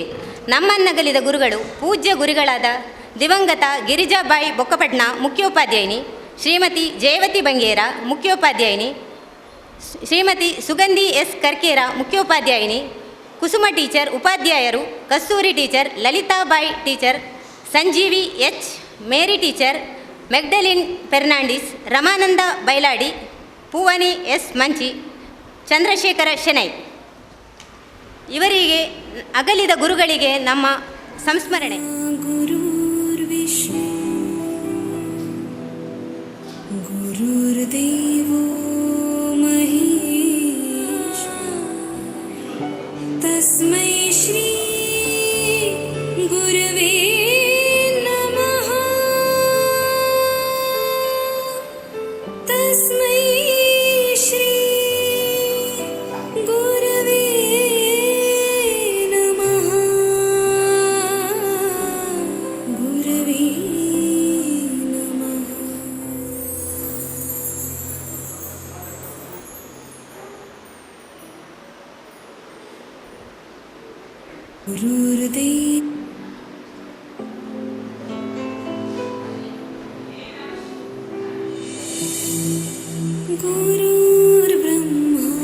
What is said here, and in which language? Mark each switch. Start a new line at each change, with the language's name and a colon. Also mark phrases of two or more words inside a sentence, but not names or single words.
Kannada: ನಮ್ಮನ್ನಗಲಿದ ಗುರುಗಳು ಪೂಜ್ಯ ಗುರುಗಳಾದ ದಿವಂಗತ ಗಿರಿಜಾಬಾಯಿ ಬೊಕ್ಕಪಟ್ನ ಮುಖ್ಯೋಪಾಧ್ಯಾಯಿನಿ, ಶ್ರೀಮತಿ ಜಯವತಿ ಬಂಗೇರ ಮುಖ್ಯೋಪಾಧ್ಯಾಯಿನಿ, ಶ್ರೀಮತಿ ಸುಗಂಧಿ ಎಸ್ ಕರ್ಕೇರ ಮುಖ್ಯೋಪಾಧ್ಯಾಯಿನಿ, ಕುಸುಮ ಟೀಚರ್ ಉಪಾಧ್ಯಾಯರು, ಕಸ್ತೂರಿ ಟೀಚರ್, ಲಲಿತಾಬಾಯಿ ಟೀಚರ್, ಸಂಜೀವಿ ಎಚ್, ಮೇರಿ ಟೀಚರ್, ಮೆಗ್ಡಲಿನ್ ಫೆರ್ನಾಂಡಿಸ್, ರಮಾನಂದ ಬೈಲಾಡಿ, ಪೂವನಿ ಎಸ್ ಮಂಚಿ, ಚಂದ್ರಶೇಖರ ಶೆನೈ. ಇವರಿಗೆ ಅಗಲಿದ ಗುರುಗಳಿಗೆ ನಮ್ಮ ಸಂಸ್ಮರಣೆ.
Sanskrit: ಗುರುರ್ವಿಷ್ಣು ಗುರುರ್ದೇವೋ ಮಹೇಶ ತಸ್ಮೈ ಶ್ರೀ ಗುರವೇ ನಮಃ. ತಸ್ಮೈ ಶ್ರೀ ಗುರವೇ ನಮಃ. ಗುರವೇ ನಮಃ. ಗುರುರ್ದೇವ ಗುರುರ್ಬ್ರಹ್ಮ